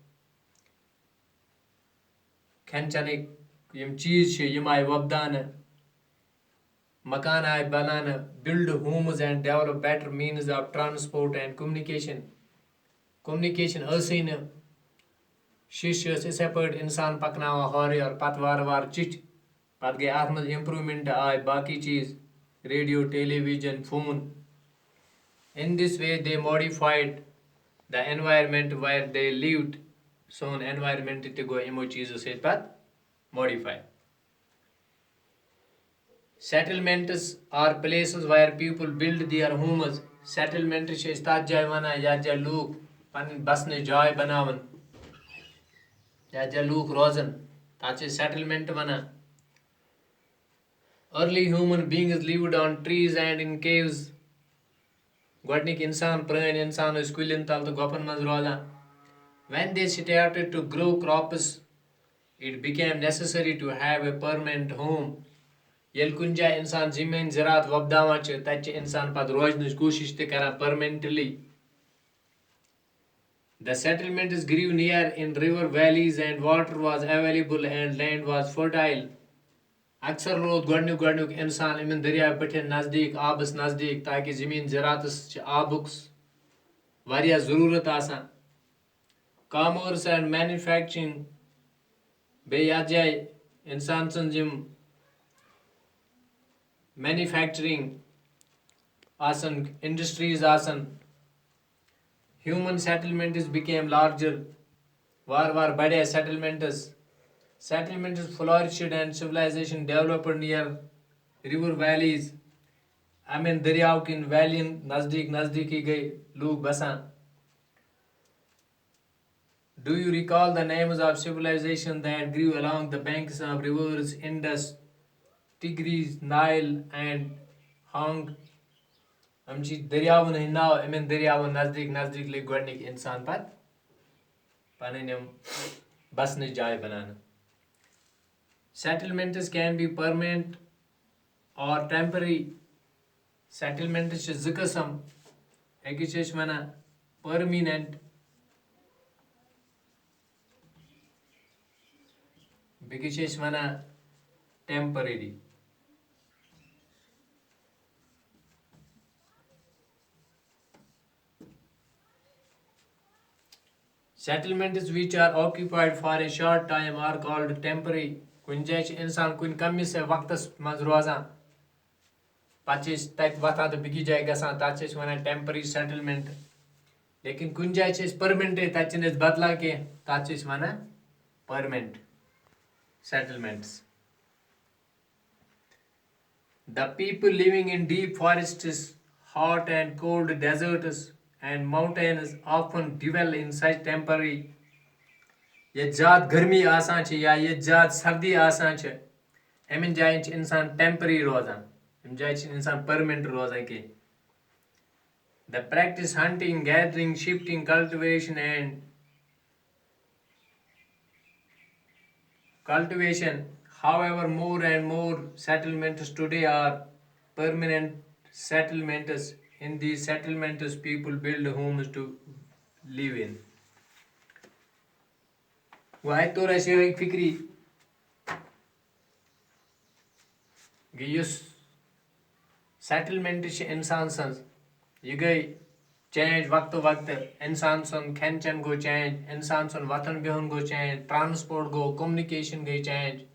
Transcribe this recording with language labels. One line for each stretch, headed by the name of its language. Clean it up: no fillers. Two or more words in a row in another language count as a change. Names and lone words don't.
Kashmiri: کھٮ۪ن چٮ۪نٕکۍ یِم چیٖز چھِ یِم آیہِ وۄپداونہٕ مکان آیہِ بناونہٕ
English: build homes and develop better means of transport and communication
Kashmiri: ٲسٕے نہٕ شیٖشہِ ٲس یِتھَے پٲٹھۍ اِنسان پکناوان ہورٕ یورٕ پتہٕ وارٕ وارٕ چِٹھۍ پتہٕ گٔے اَتھ منٛز اِمپروٗمٮ۪نٛٹ آے باقٕے چیٖز
English: radio television phone In this way, they modified the environment where they lived.
Kashmiri: سون environment تہِ گوٚو یِمو چیٖزو سۭتۍ پتہٕ modify.
English: Settlements are places where people build their homes.
Kashmiri: Settlement چھِ أسۍ تَتھ جایہِ وَنان یَتھ جایہِ لوٗکھ پَنٕنۍ بَسنٕچ جاے بَناوان یَتھ جایہِ لوٗکھ روزان تَتھ چھِ أسۍ settlement وَنان.
English: Early human beings lived on trees and in caves.
Kashmiri: گۄڈنِکۍ اِنسان پرٛٲنۍ اِنسان ٲسۍ کُلٮ۪ن تل تہٕ گۄپن منٛز روزان
English: when they started to grow crops it became necessary to have a permanent home
Kashmiri: ییٚلہِ کُنہِ جایہِ اِنسان زٔمیٖن زِراعت وۄپداوان چھِ تَتہِ چھِ اِنسان پتہٕ روزنٕچ کوٗشِش تہِ کران permanently.
English: The settlements grew near in river valleys and water was available and land was fertile.
Kashmiri: اکثر روٗد گۄڈنیُک اِنسان یِمن دٔریاو بٔٹھٮ۪ن نزدیٖک آبس نزدیٖک تاکہِ زٔمیٖن زِراعتس چھِ آبُک واریاہ ضروٗرت آسان
English: commerce and manufacturing
Kashmiri: بیٚیہِ یَتھ جایہِ اِنسان سٕنٛز یِم
English: مینوفیکچرِنٛگ آسان اِنڈسٹریٖز آسان human settlements become larger
Kashmiri: وارٕ وارٕ بڑے
English: settlements flourished and civilization developed near river valleys.
Kashmiri: اَمٮ۪ن دٔریاو کِنۍ ویلین نزدیٖکی گٔے لوٗکھ بسان.
English: Do you recall the names of civilization that grew along the banks of rivers Indus, Tigris, Nile and Hong?
Kashmiri: یِم چھِ دٔریاوَن ہٕنٛدۍ ناو یِمن دٔریاوَن نزدیٖک لٔگۍ گۄڈنِکۍ اِنسان پتہٕ پنٕنۍ یِم بسنٕچ جاے بناونہٕ.
English: Settlements can be permanent or temporary.
Kashmiri: Settlements چھِ زٕ قٕسم أکِس چھِ أسۍ وَنان permanent بیٚکِس چھِ أسۍ وَنان temporary.
English: Settlements which are occupied for a short time are called temporary.
Kashmiri: کُنہِ جایہِ چھِ اِنسان کُنہِ کَمِس وقتس منٛز روزان پتہٕ چھِ أسۍ تَتہِ وۄتھان تہٕ بیٚکِس جایہِ گژھان تَتھ چھِ أسۍ وَنان
English: temporary settlement
Kashmiri: لیکن کُنہِ جایہِ چھِ أسۍ پٔرمنٹٕے تَتہِ چھِنہٕ أسۍ بدلان کینٛہہ تَتھ چھِ أسۍ وَنان
English: permanent settlements. The people living in deep forests, hot and cold deserts and mountains often dwell in such temporary.
Kashmiri: ییٚتہِ زیادٕ گرمی آسان چھِ یا ییٚتہِ زیادٕ سردی آسان چھِ یِمن جاین چھِ اِنسان ٹیمپرری روزان یِم جایہِ چھِنہٕ اِنسان پٔرمنٹ روزان کینٛہہ.
English: The practice hunting, gathering, shifting, cultivation, however, more and more settlements today are permanent settlements. In these settlements, people build homes to live in.
Kashmiri: وۄنۍ اَتہِ توٚر اَسہِ یِہوٚے فِکری یُس سیٹلمنٹ چھِ اِنسان سٕنٛز یہِ گٔے چینج وقتہٕ اِنسان سُنٛد کھٮ۪ن چٮ۪ن گوٚو چینج اِنسان سُنٛد وۄتھُن بِہُن گوٚو چینج ٹرانسپورٹ گوٚو کوٚمنِکیشن گٔے چینج.